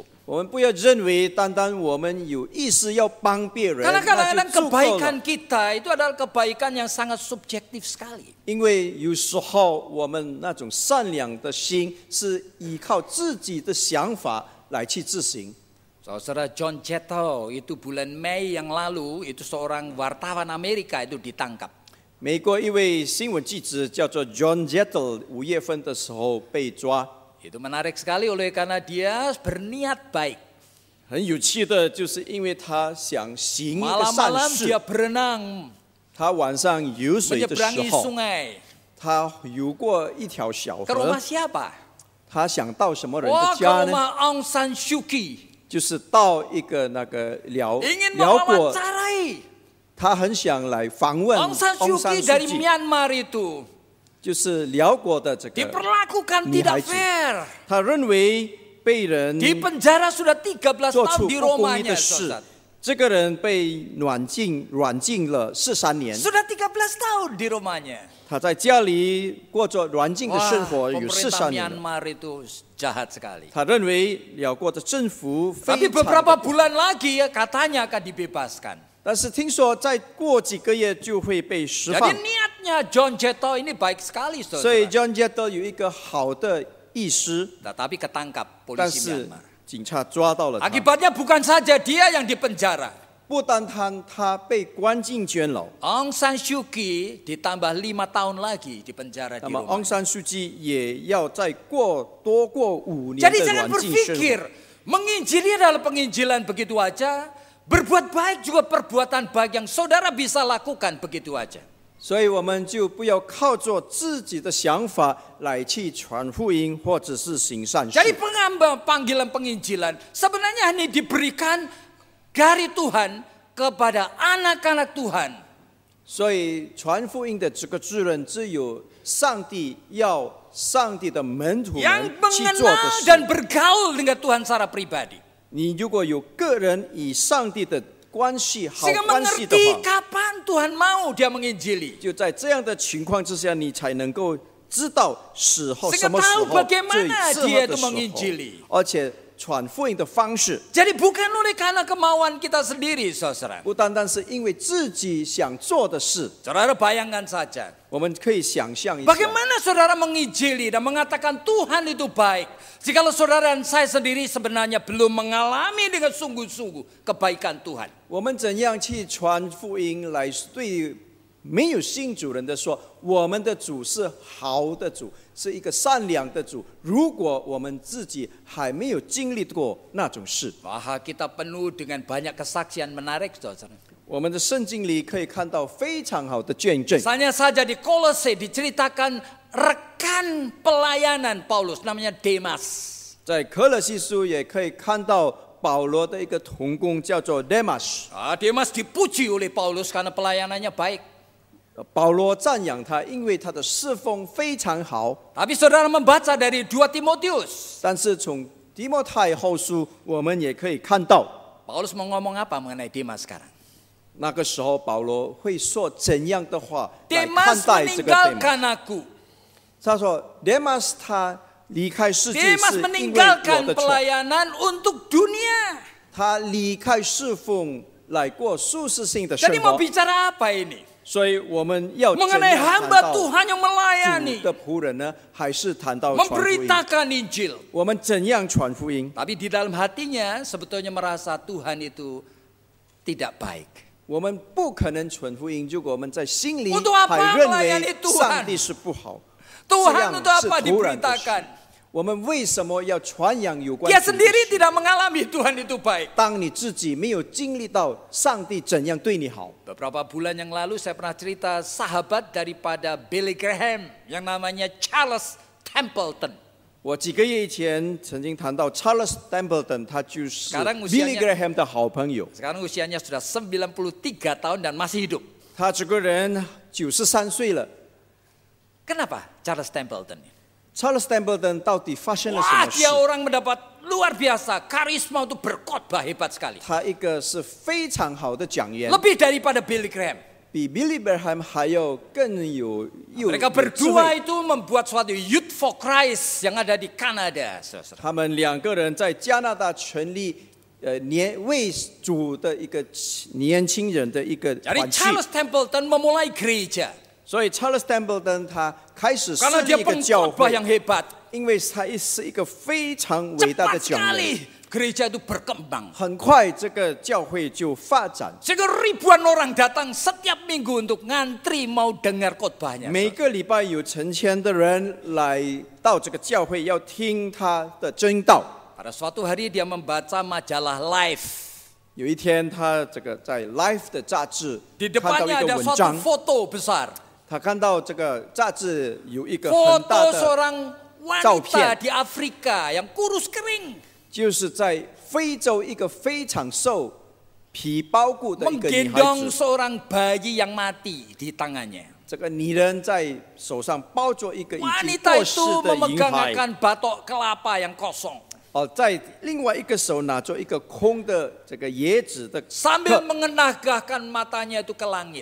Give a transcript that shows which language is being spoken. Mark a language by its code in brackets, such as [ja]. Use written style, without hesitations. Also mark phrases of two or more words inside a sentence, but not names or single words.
[zh] 我们不要认为单单我们有意识要帮别人， [id] Karena [zh] 那 [id] kadang-kadang [zh] 就足够 [id] kebaikan [zh] 了。 [id] kita itu adalah kebaikan yang sangat subjektif sekali. [zh] 因为有时候我们那种善良的心是依靠自己的想法来去执行。 [id] Saudara John Chetto itu bulan Mei yang lalu itu seorang wartawan Amerika itu ditangkap. [zh] 美国一位新闻记者叫做 John Jettel， 5月份的时候被抓。 [id] Itu menarik sekali oleh karena dia berniat baik. [zh] 很有趣的，就是因为他想行一个善 [id] Malam-malam [zh] 事 [id] dia，berenang [zh] 他晚上游水的 [id] menyeberangi [zh] 时候， [id] sungai. [zh] 他游过一条小 [id] Ke [zh] 河 [id] rumah，siapa? [zh] 他想到什么人 Wah, 的 [id] ke [zh] 家呢？ [id] rumah Aung San Suu Kyi. [zh] 就是到一个那个辽 [id] Ingin [zh] 国， [id] mewawancarai [zh] 他很想来访问 [id] Aung San Suu Kyi dari Myanmar itu. [zh] 就是辽国的这个 [id] Diperlakukan [zh] 女孩 [id] tidak [zh] 子， [id] fair. [zh] 他认为被人 [id] Di penjara sudah 13 [zh] 做 [id] tahun [zh] 出 [id] di [zh] 不公义 [id] rumahnya. [zh] 的事 [id] Saudara.， [zh] 这个人被软禁了13年， [id] Sudah 13 tahun di rumahnya. [zh] 他在家里过着软禁的 Wah, 生活有 [id] pemerintah [zh] 13年了。 [id] Myanmar itu jahat sekali. [zh] 他认为辽国的政府 [id] Tapi [zh] 非常 [id] beberapa [zh] 的， [id] bulan lagi ya katanya akan dibebaskan. [zh] 但是听说再过几个月就会被释 [id] Jadi [zh] 放， [id] niatnya John Chetto ini baik sekali, [zh] 所以 [id] saudara. [zh] John Jettel 有一个好的意思， [id] Tetapi ketangkap [zh] 但 [id] polisi [zh] 是 [id] Myanmar. [zh] 警察抓到了他。 [id] Akibatnya bukan saja dia yang dipenjara. [zh] 不单单他被关进监牢， [id] Aung San Suu Kyi ditambah 5 tahun lagi di penjara [zh] 那 [id] di [zh] 么 [id] rumah. [zh] 昂山书记也要再多过5年 [id] Jadi [zh] 的 [id] jangan [zh] 软禁生 [id] berpikir [zh] 活。 [id] menginjili adalah penginjilan begitu aja. Berbuat baik juga perbuatan baik yang saudara bisa lakukan begitu aja. [zh] 所以我们就不要靠着自己的想法来去传福音，或者是行善事。 [id] Jadi panggilan penginjilan sebenarnya hanya diberikan dari Tuhan kepada anak-anak Tuhan. [zh] 所以传福音的这个责任，只有上帝要上帝的门徒 [id] Yang [zh] 们去做的 [id] mengenal dan [zh] 事。 [id] bergaul dengan Tuhan secara pribadi. [zh] 你如果有个人与上帝的关系好 [id] Sehingga [zh] 关系的 [id] mengerti [zh] 话， [id] kapan Tuhan mau dia menginjili. [zh] 就在这样的情况之下，你才能够知道时候 [id] Sehingga [zh] 什么时 [id] tahu [zh] 候最 [id] bagaimana [zh] 适 [id] dia [zh] 合的 [id] itu [zh] 时候 [id] menginjili. [zh] 而且传福音的方式， [id] Jadi bukan oleh karena kemauan kita sendiri, saudara. [zh] 不单单是因为自己想做的事， [id] Saudara bayangkan saja. [zh] 我们可以想象一下， [id] Bagaimana saudara menginjili dan mengatakan Tuhan itu baik, jikalau saudara dan saya sendiri sebenarnya belum mengalami dengan sungguh-sungguh kebaikan Tuhan. [zh] 我们怎样去传福音来对没有信主人的说，我们的主是好的主，是一个善良的主。如果我们自己还没有经历过那种事， [id] Wah, kita penuh dengan banyak kesaksian menarik, saudara. [zh] 我们的圣经里可以看到非常好的见证。 [id] Misalnya saja di Kolose diceritakan rekan pelayanan Paulus, namanya Demas. [zh] 在科勒西书也可以看到保罗的一个同工叫做 Demas， [id] Demas dipuji oleh Paulus karena pelayanannya baik. [zh] 保罗赞扬他，因为他的侍奉非常好。 [id] Tapi saudara membaca dari 2 Timotius. [zh] 但是从提摩太后书，我们也可以看到， [id] Paulus mau ngomong apa mengenai Demas sekarang? [zh] 那个时候保罗会说怎样的话来看 [id] Demas [zh] 待这个 [id] meninggalkan [zh] Demas。 [id] aku. [zh] 他说 Demas 他离开世界 [id] Demas [zh] 是因为我 [id] meninggalkan [zh] 的错， [id] pelayanan untuk dunia. [zh] 他离开侍奉来过舒适性的生 [id] Jadi mau [zh] 活。 [id] bicara apa ini? [zh] 所以我们要怎 [id] Mengenai [zh] 样谈 [id] hamba [zh] 到 [id] Tuhan yang [zh] 主 [id] melayani, [zh] 的仆人呢？还是谈到传福音？ [id] memberitakan Injil. [zh] 我们怎样传福音？ [id] Tapi di dalam hatinya sebetulnya merasa Tuhan itu tidak baik. [zh] 我们不可能传福音，如果我们在心里 [id] Untuk apa [zh] 还认 [id] melayani [zh] 为 [id] Tuhan? [zh] 上帝是不好，这 [id] Tuhan [zh] 样 [id] untuk [zh] 是 [id] apa [zh] 突然的事。 [id] diberitakan? [zh] 我们为什么要传扬有关 [id] Dia [zh] 主的 [id] sendiri [zh] 事？ [id] tidak mengalami Tuhan itu baik. [zh] 当你自己没有经历到上帝怎样对你好， [id] Beberapa bulan yang lalu saya pernah cerita sahabat daripada Billy Graham yang namanya Charles Templeton. [zh] 我几个月以前曾经谈到 Charles Templeton， 他就是 [id] Sekarang usianya- [zh] Billy Graham 的好朋友。 [id] Sekarang usianya sudah 93 tahun dan masih hidup. [zh] 他这个人93岁了。 [id] Kenapa Charles Templeton? [zh] Charles Templeton 到底发生了什 Wah, 么事 [id] dia？orang mendapat luar biasa, karisma untuk berkhotbah hebat sekali. [zh] 他一个是非常好的讲员， [id] Lebih daripada Billy Graham. [zh] 比 Billy Graham 还要更有 [id] Mereka [zh] 智 [id] berdua [zh] 慧。 [id] itu membuat suatu Youth for Christ yang ada di Kanada. saudara. [zh] 他们两个人在加拿大成立为主的一个年轻人的一个 [id] Jadi [zh] 团契， [id] Charles Templeton memulai gereja. [zh] 所以 Charles Templeton 他开始设 [id] Karena [zh] 立 [id] dia [zh] 一个教 [id] pengkhotbah [zh] 会， [id] yang hebat. [zh] 因为他是一个非常伟大 [id] Cepat [zh] 的讲员， [id] sekali gereja itu berkembang. [zh] 很快这个教会就发展。 [id] Sehingga ribuan orang datang setiap minggu untuk ngantri mau dengar khotbahnya. [zh] 每个礼拜有成千的人来到这个教会，要听他的真道。 [id] Pada suatu hari dia membaca majalah Life. [zh] 有一天，他这个在《Life》的杂志 [id] Di [zh] 看到 [id] depannya [zh] 一个 [id] ada [zh] 文 [id] suatu [zh] 章， [id] foto besar. [zh] 他看到这个杂志有一个很 [id] Foto [zh] 大的， [id] seorang wanita [zh] 照片。 [id] di Afrika yang kurus kering. [zh] 就是在非洲一个非常受皮包裹的一个女孩 [id] Menggendong [zh] 子， [id] seorang bayi yang mati di tangannya. [zh] 这个女人在手上抱着一个已经 [id] Wanita [zh] 过世 [id] itu [zh] 的婴 [id] memegang [zh] 孩， [id] akan batok kelapa yang kosong. [zh] 在另外一个手拿着一个空的这个椰子的 [id] Sambil [zh] 壳。 [id] mengenagahkan matanya itu ke langit.